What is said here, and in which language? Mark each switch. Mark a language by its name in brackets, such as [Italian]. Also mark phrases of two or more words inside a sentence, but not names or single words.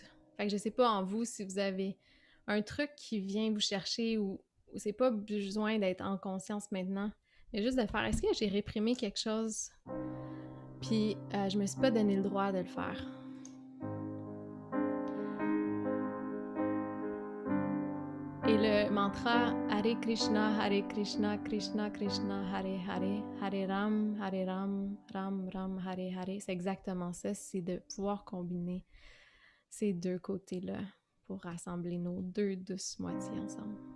[French] Fait que je sais pas en vous si vous avez un truc qui vient vous chercher ou c'est pas besoin d'être en conscience maintenant, mais juste de faire, est-ce que j'ai réprimé quelque chose? Puis je me suis pas donné le droit de le faire. Et le mantra [Sanskrit] Hare Krishna, Krishna Krishna, Hare Hare, Hare Ram, Ram Ram, Hare Hare, [French] c'est exactement ça, c'est de pouvoir combiner ces deux côtés-là pour rassembler nos deux douces moitiés ensemble.